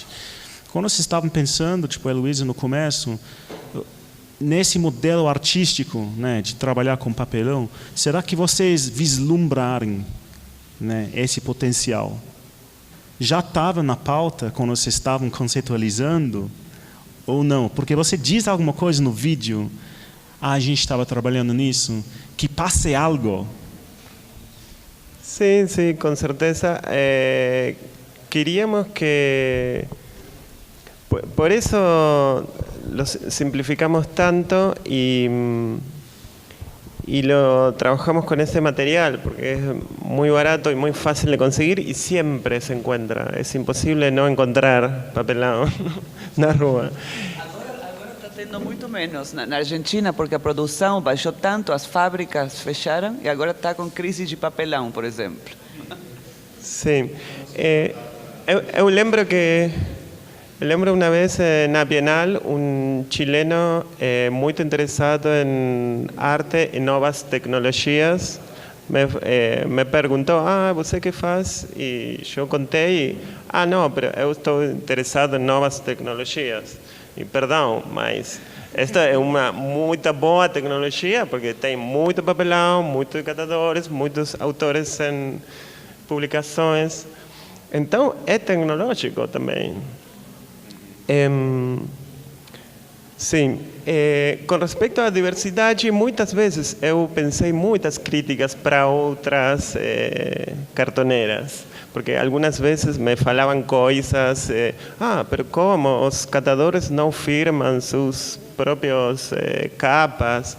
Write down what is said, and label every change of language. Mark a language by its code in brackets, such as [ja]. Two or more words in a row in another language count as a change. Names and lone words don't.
[pt] Quando vocês estavam pensando, tipo, Heloísa no começo, nesse modelo artístico, né, de trabalhar com papelão, será que vocês vislumbrarem, né, esse potencial? Já estava na pauta quando vocês estavam conceitualizando ou não? Porque você diz alguma coisa no vídeo, a gente estava trabalhando nisso, que passe algo. [es] Sí, sí, con certeza. Queríamos que... Por eso lo simplificamos tanto y lo trabajamos con ese material, porque es muy barato y muy fácil de conseguir y siempre se encuentra. Es imposible no encontrar [pt] papelão na rua. Agora está tendo muito menos na Argentina, porque a produção baixou tanto, as fábricas fecharam e agora está com crise de papelão, por exemplo. Sim. Eu lembro [es] una vez na Bienal un chileno muy interesado en arte y nuevas tecnologías me preguntó, [pt] ¿você qué faz? [es] Y yo conté y, no, pero [pt] eu estou [es] interesado en nuevas tecnologías. Y perdão, mas esta é uma muito boa tecnologia porque tem muito papelão, muitos catadores, muitos autores em publicações. Então é tecnológico também. Sim, com respeito à diversidade, muitas vezes eu pensei muitas críticas para outras cartoneiras, porque algumas vezes me falavam coisas, pero como os catadores não firmam seus próprios capas?